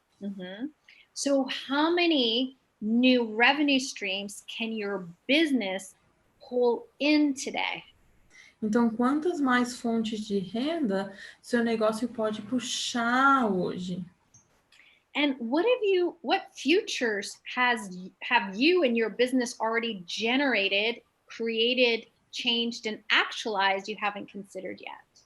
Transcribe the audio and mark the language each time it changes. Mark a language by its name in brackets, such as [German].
[English] Mm-hmm. So how many new revenue streams can your business pull in today? [Portuguese] Então, quantas mais fontes de renda seu negócio pode puxar hoje? [English] And what futures have you and your business already generated, created, changed, and actualized you haven't considered yet?